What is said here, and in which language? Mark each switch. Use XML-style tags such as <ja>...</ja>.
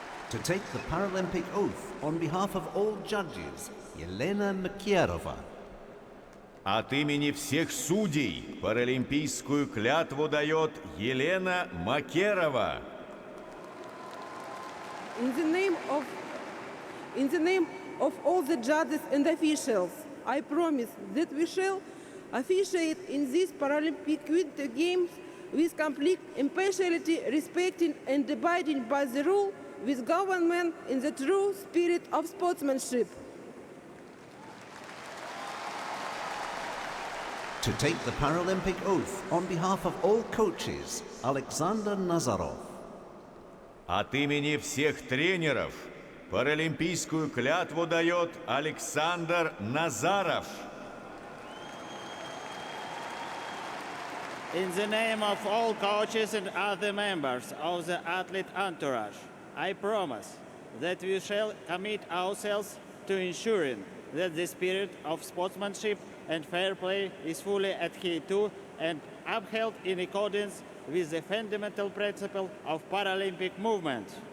<en>To take the Paralympic oath on behalf of all judges, Elena Mokerova.</en> <ru>От имени всех судей паралимпийскую клятву дает Елена Мокерова.</ru> <en>In the name of all the judges and officials, I promise that we shall officiate in these Paralympic Winter Games with complete impartiality, respecting and abiding by the rule, with government in the true spirit of sportsmanship. To take the Paralympic oath on behalf of all coaches, Alexander Nazarov.</en> <ru>От имени всех тренеров паралимпийскую клятву дает Александр Назаров.</ru> <en>In the name of all coaches and other members of the athlete entourage, I promise that we shall commit ourselves to ensuring that the spirit of sportsmanship and fair play is fully adhered to and upheld in accordance with the fundamental principle of Paralympic movement.</en>